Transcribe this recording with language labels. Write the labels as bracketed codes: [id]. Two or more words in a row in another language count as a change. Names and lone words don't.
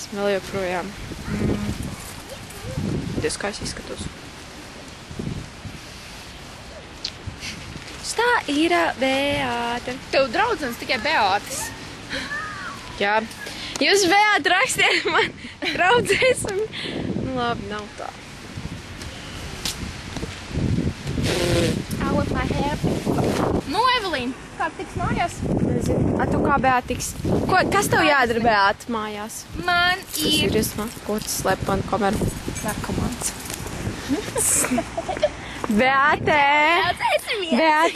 [lv] Vēl joprojām. Dievs, kā es izskatos. Tā ir Beāte. Tev draudzenes tikai Beātes. Jā. Jūs Beāte rakstiet man draudzēs un... Nu labi, nav tā. [en] I want my hair. [lv] Nu, Evelīna, kā tiks mājās? Nezinu. A, tu kā Beāte tiks? Kas tev jādara Beāte mājās? Man ir... Tas ir, ko tu slēp man kameru? Narkomāns. Beāte! Beāte!